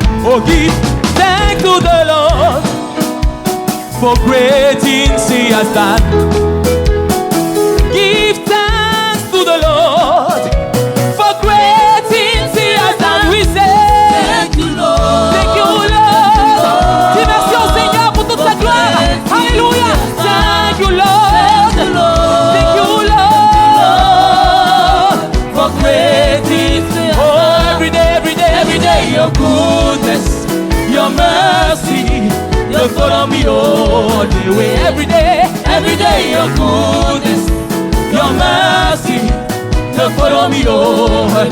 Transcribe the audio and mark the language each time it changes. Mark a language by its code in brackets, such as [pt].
[en] Oh, give thanks to the Lord for great things He has done. Give thanks to the Lord for great things He has done. We say thank you, Lord. Thank you, Lord. [fr] Dis merci au Seigneur pour toute sa gloire. [en] Alléluia. Thank you, Lord. Thank you, Lord, for great things. Oh, every day, your goodness, your mercy, you follow me all the way. Every day, your goodness, your mercy, you follow me all.